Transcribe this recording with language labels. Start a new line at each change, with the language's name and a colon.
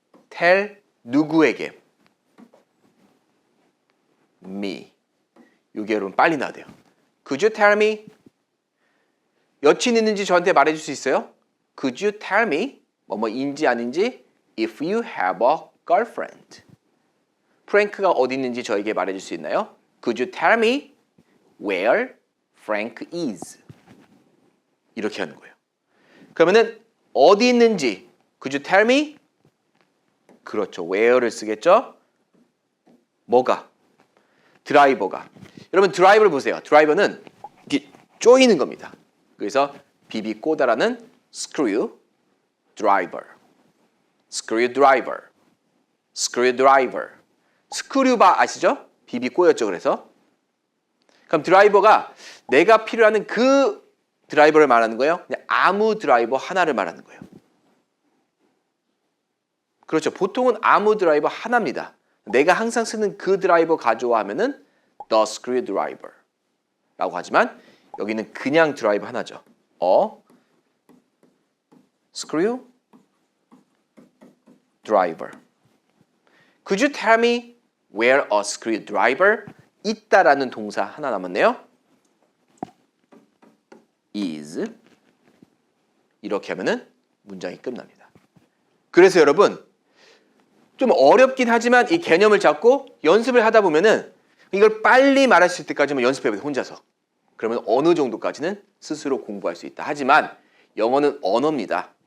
Korean: tell 누구에게?
English: me.
Korean: 이게 여러분 빨리 나와야 돼요.
English: Could you tell me?
Korean: 여친 있는지 저한테 말해줄 수 있어요?
English: Could you tell me?
Korean: 뭐뭐인지 아닌지
English: if you have a girlfriend.
Korean: 프랭크가 어디 있는지 저에게 말해줄 수 있나요?
English: Could you tell me where Frank is?
Korean: 이렇게 하는 거예요. 그러면은 어디 있는지
English: Could you tell me?
Korean: 그렇죠. where를 쓰겠죠? 뭐가? 드라이버가. 여러분 드라이버를 보세요. 드라이버는 이렇게 조이는 겁니다. 그래서 비비꼬다라는
English: screw driver, screw driver,
Korean: screwdriver. 스크류바 아시죠? 비비 꼬였죠, 그래서. 그럼 드라이버가 내가 필요하는 그 드라이버를 말하는 거예요? 그냥 아무 드라이버 하나를 말하는 거예요. 그렇죠. 보통은 아무 드라이버 하나입니다. 내가 항상 쓰는 그 드라이버 가져와 하면은 the screwdriver 라고 하지만 여기는 그냥 드라이버 하나죠.
English: screw driver. Could you tell me where a screwdriver
Korean: 있다라는 동사 하나 남았네요. is 이렇게 하면은 문장이 끝납니다. 그래서 여러분 좀 어렵긴 하지만 이 개념을 잡고 연습을 하다 보면은 이걸 빨리 말할 수 있을 때까지만 연습해보세요. 혼자서. 그러면 어느 정도까지는 스스로 공부할 수 있다. 하지만 영어는 언어입니다.